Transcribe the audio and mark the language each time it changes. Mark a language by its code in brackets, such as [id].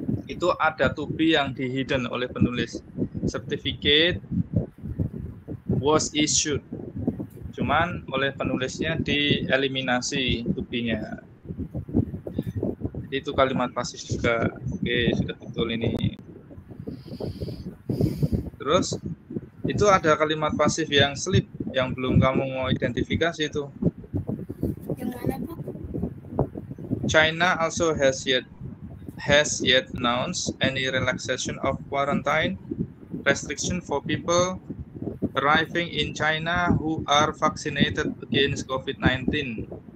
[id] Itu ada to be yang di hidden oleh penulis. [en] Certificate was issued. [id] Cuman oleh penulisnya dieliminasi to be-nya. Jadi itu kalimat pasif juga. Oke, sudah betul ini. Terus itu ada kalimat pasif yang slip yang belum kamu mau identifikasi itu. Yang mana Pak? [en] China also has yet announced any relaxation of quarantine restriction for people arriving in China who are vaccinated against COVID-19.